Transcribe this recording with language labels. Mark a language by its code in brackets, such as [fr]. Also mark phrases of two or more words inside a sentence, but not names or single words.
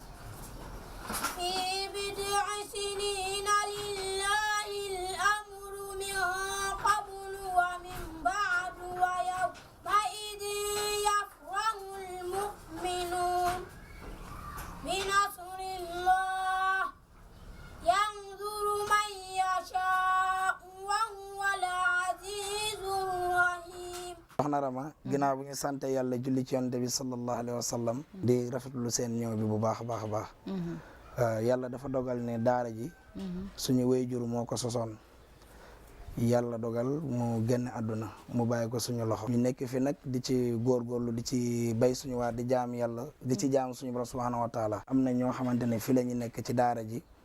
[ar] في بضع سنين لله الأمر من قبل ومن بعد ويومئذ يفرح المؤمنون بنصر الله ينظر من يشاء وهو العزيز الرحيم. [wo] Soxna Rama ginnaaw bu ñu sant yàlla julli ci yonent bi [ar] صلى الله عليه وسلم [wo] di rafetlu seen ñëw bi bu baax a baax a baax. yàlla dafa dogal ne daara ji suñu wéyjur moo ko sosoon yàlla dogal mu génn àdduna mu bàyyi ko suñu loxo ñu nekk fi nag di ci góorgóorlu di ci bay suñu waar di jaam yàlla di ci jaam suñu borom [ar] سبحانه وتعالى [wo] am na ñoo xamante ne fi la ñu nekk ci daara ji